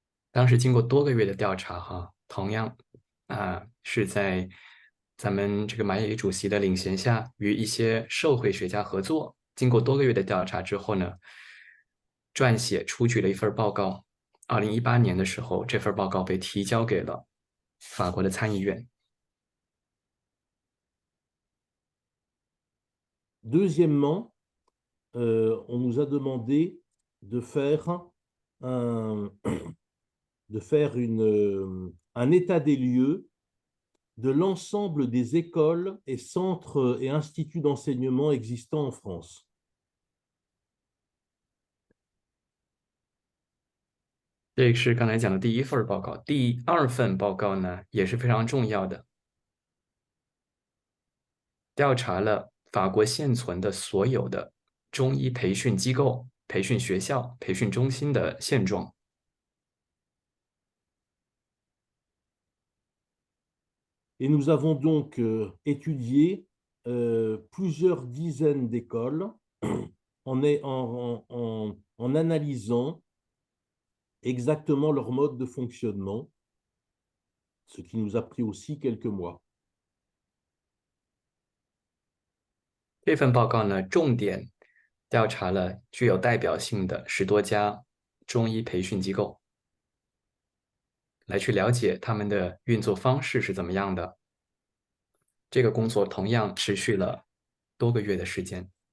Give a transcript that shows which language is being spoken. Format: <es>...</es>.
<zh>当时经过多个月的调查，同样是在咱们这个马英九主席的领衔下，与一些社会学家合作，经过多个月的调查之后呢，撰写出具了一份报告。 2018年的时候，这份报告被提交给了法国的参议院。</zh> <fr>Deuxièmement, on nous a demandé de faire un état des lieux de l'ensemble des écoles et centres et instituts d'enseignement existants en France.</fr> <zh>这是刚才讲的第一份报告。第二份报告呢，也是非常重要的，调查了法国现存的所有的中医培训机构、培训学校、培训中心的现状。</zh> <fr>Et nous avons donc étudié plusieurs dizaines d'écoles en analysant exactement leur mode de fonctionnement, ce qui nous a pris aussi quelques mois.</fr> <zh>这份报告呢，重点调查了具有代表性的10多家中医培训机构，来去了解他们的运作方式是怎么样的。这个工作同样持续了多个月的时间。</zh>